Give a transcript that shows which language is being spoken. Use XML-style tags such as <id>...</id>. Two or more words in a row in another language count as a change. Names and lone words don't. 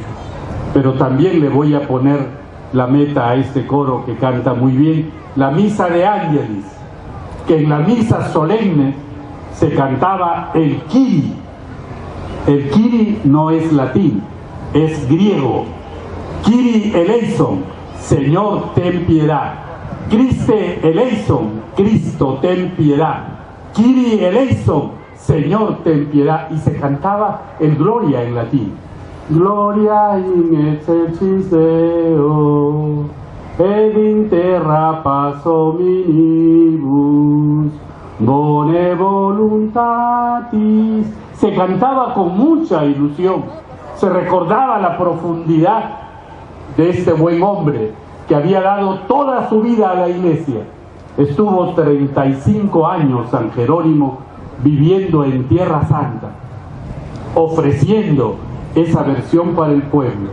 <es>Pero también le voy a poner la meta a este coro que canta muy bien, la misa de Ángelis, que en las misas solemnes se cantaba el Kyrie. El Kyrie no es latín, es griego.</es> <el>Κύριε ἐλέησον,</el> <es>Señor ten piedad.</es> <el>Χριστὲ ἐλέησον,</el> <es>Cristo ten piedad.</es> <el>Κύριε ἐλέησον,</el> <es>Señor ten piedad. Y se cantaba el Gloria en latín.</es> <la>Gloria in excelsis Deo, ed in terra paz hominibus, bone voluntatis.</la> <es>Se cantaba con mucha ilusión, se recordaba la profundidad de este buen hombre que había dado toda su vida a la iglesia. Estuvo 35 años San Jerónimo viviendo en Tierra Santa, ofreciendo esa versión para el pueblo.</es>